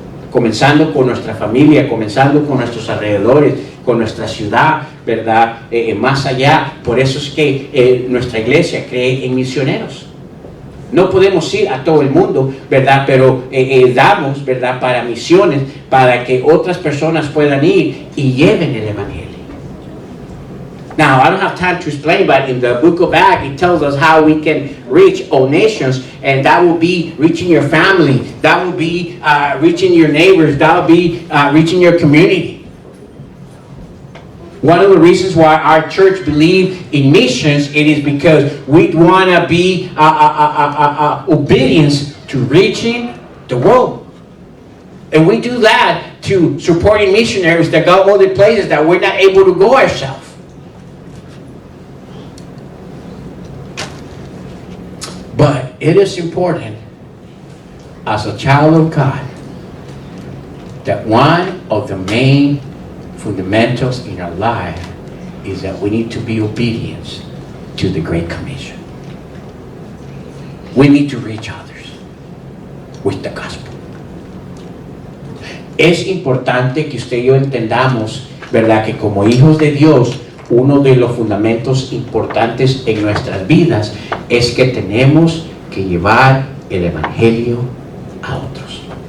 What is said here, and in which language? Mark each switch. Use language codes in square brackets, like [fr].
[es] Comenzando con nuestra familia, comenzando con nuestros alrededores, con nuestra ciudad, ¿verdad?, más allá. Por eso es que nuestra iglesia cree en misioneros. No podemos ir a todo el mundo, ¿verdad?, pero damos, ¿verdad?, para misiones, para que otras personas puedan ir y lleven el evangelio. [en] Now, I don't have time to explain, but in the book of Acts, it tells us how we can reach all nations, and that will be reaching your family, that will be reaching your neighbors, that will be reaching your community. One of the reasons why our church believes in missions, it is because we want to be obedience to reaching the world. And we do that to supporting missionaries that go other places that we're not able to go ourselves. But it is important, as a child of God, that one of the main fundamentals in our life is that we need to be obedient to the Great Commission. We need to reach others with the gospel. [es] Es importante que usted y yo entendamos, ¿verdad?, que como hijos de Dios, uno de los fundamentos importantes en nuestras vidas es que tenemos que llevar el evangelio a otros.